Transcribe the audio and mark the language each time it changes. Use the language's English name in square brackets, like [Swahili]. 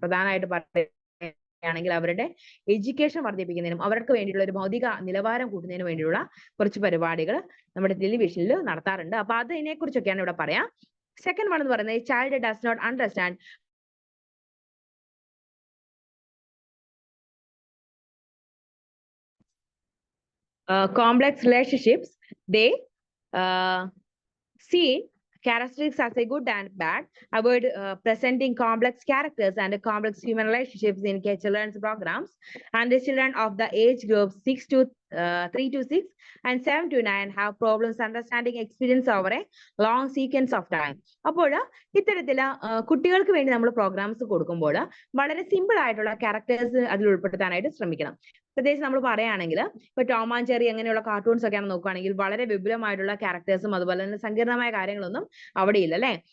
[Malayalam] പ്രധാനമായിട്ട് പറയുകയാണെങ്കിൽ അവരുടെ എഡ്യൂക്കേഷൻ വർദ്ധിപ്പിക്കുന്നതിനും അവർക്ക് വേണ്ടിയുള്ള ഒരു ഭൗതിക നിലവാരം കൂട്ടുന്നതിന് വേണ്ടിയുള്ള കുറച്ച് പരിപാടികൾ നമ്മുടെ ടെലിവിഷനിൽ നടത്താറുണ്ട്. അപ്പൊ അതിനെ കുറിച്ചൊക്കെയാണ് ഇവിടെ പറയാം. സെക്കൻഡ് വൺ എന്ന് പറയുന്നത് [English] Child does not understand complex relationships. They see characteristics as a good and bad. Avoid presenting complex characters and complex human relationships in children's programs. And the children of the age group 3 to 6 and 7 to 9 have problems understanding experience over a long sequence of time. [Malayalam] അപ്പോൾ ഇത്തരത്തില് കുട്ടികൾക്ക് വേണ്ടി നമ്മൾ programmes കൊടുക്കുമ്പോൾ വളരെ simple ആയിട്ടുള്ള characters അതിൽ ഉൾപ്പെടുത്താനായിട്ട് ശ്രമിക്കണം. പ്രത്യേകിച്ച് നമ്മൾ പറയുകയാണെങ്കിൽ ഇപ്പൊ ടോം ആൻഡ് ജെറി അങ്ങനെയുള്ള കാർട്ടൂൺസ് ഒക്കെയാണ് നോക്കുകയാണെങ്കിൽ വളരെ വിപുലമായിട്ടുള്ള ക്യാരക്ടേഴ്സും അതുപോലെ തന്നെ സങ്കീർണമായ കാര്യങ്ങളൊന്നും അവിടെ ഇല്ല അല്ലെ.